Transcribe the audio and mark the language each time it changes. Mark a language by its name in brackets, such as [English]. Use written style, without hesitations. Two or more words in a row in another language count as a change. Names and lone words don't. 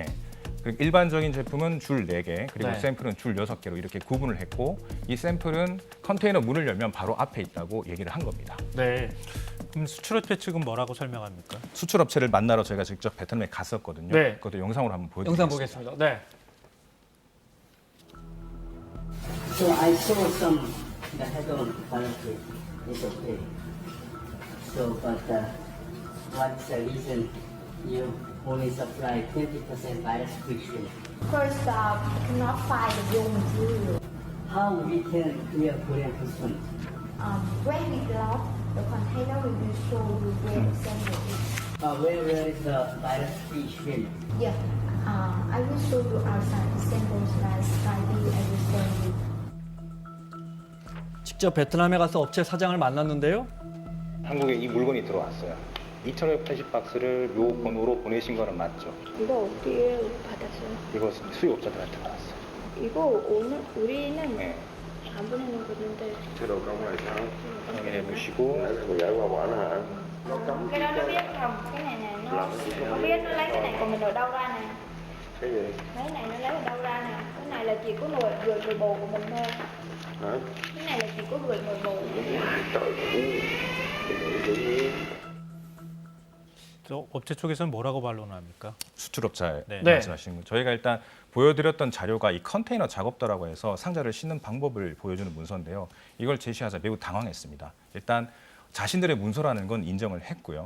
[Korean] 그리고 일반적인 제품은 줄 4개, 그리고 네. 샘플은 줄 6개로 이렇게 구분을 했고 이 샘플은 컨테이너 문을 열면 바로 앞에 있다고 얘기를 한 겁니다. 네. 그럼 수출업체 측은 뭐라고 설명합니까? 수출업체를 만나러 저희가 직접 베트남에 갔었거든요. 네. 그것도 영상으로 한번 보여드리겠습니다. 영상 보겠습니다. 네. [English] So I saw some the head on quality is okay. So but what's the reason you only supply 20% virus-free shrimp? First, cannot find the raw material. How we can clear Korean customs? When we lock the container, we will show you where the sample is. Where is the virus-free shrimp? Yeah, I will show you outside the samples last Friday. I will send you. [Korean] 직접 베트남에 가서 업체 사장을 만났는데요. 한국에 이 물건이 들어왔어요. 2,580박스를 요 번호로 보내신 거는 맞죠? 이거 어디에 받았어요? 이거 수입업자들한테 받았어요. 이거 오늘 우리는 네. 안 보내놓았는데 확인해 보시고 [Vietnamese] cái đó nó biết không? Cái này nè nó biết nó lấy cái này của mình ở đâu ra nè. Cái này nó lấy ở đâu ra nè. Cái này là chỉ có gửi người bồ của mình thôi. Cái này là chỉ có gửi người bồ của mình. [Korean] 저 업체 쪽에서는 뭐라고 반론합니까? 수출업자 네. 말씀하시는 거. 저희가 일단 보여드렸던 자료가 이 컨테이너 작업도라고 해서 상자를 싣는 방법을 보여주는 문서인데요. 이걸 제시하자 매우 당황했습니다. 일단 자신들의 문서라는 건 인정을 했고요.